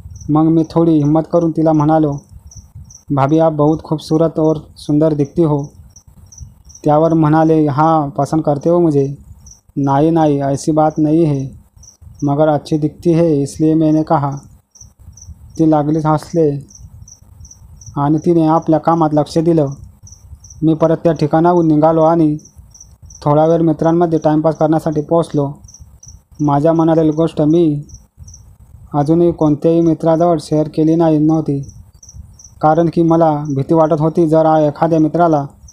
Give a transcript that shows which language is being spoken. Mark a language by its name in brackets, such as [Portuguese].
[Marathi] मग मी थोडी हिम्मत करून तिला म्हणालो भाभी [Hindi] आप बहुत खूबसूरत और सुंदर दिखती हो. [Marathi] त्यावर म्हणाले [Hindi] हाँ पसंद करते हो मुझे. नहीं नहीं ऐसी बात नहीं है, मगर अच्छी दिखती है इसलिए मैंने कहा. [Marathi] ती लागलीच हसले आणि तिने आपल्या कामात लक्ष दिलं. मी परत त्या ठिकाणाहून निघालो आणि थोडा वेळ मित्रांमध्ये टाईमपास करण्यासाठी पोहोचलो. माझ्या मनातील गोष्ट मी अजूनही कोणत्याही मित्राजवळ शेअर केली नव्हती. कारण की मला भीती वाटत होती जर एखाद्या मित्राला